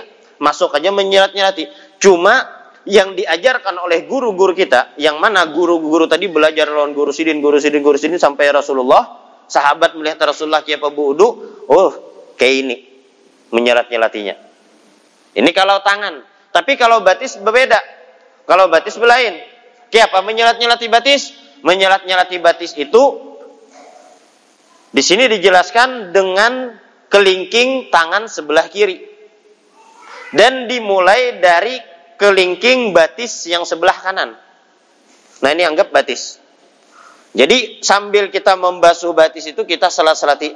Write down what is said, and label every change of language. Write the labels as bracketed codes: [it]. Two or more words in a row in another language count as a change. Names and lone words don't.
[bjn] Masuk aja menyelat-nyelati. Cuma yang diajarkan oleh guru-guru kita, yang mana guru-guru tadi belajar lawan guru sidin sampai Rasulullah, sahabat melihat Rasulullah kiapa wudu, oh kayak ini menyelat-nyelatinya. Ini kalau tangan. Tapi kalau batis berbeda. Kalau batis berlain. Kiapa menyelat-nyelati batis? Menyelat-nyelati batis itu di sini dijelaskan dengan kelingking tangan sebelah kiri. Dan dimulai dari kelingking batis yang sebelah kanan. Nah, ini anggap batis. Jadi sambil kita membasuh batis itu kita sela-selati.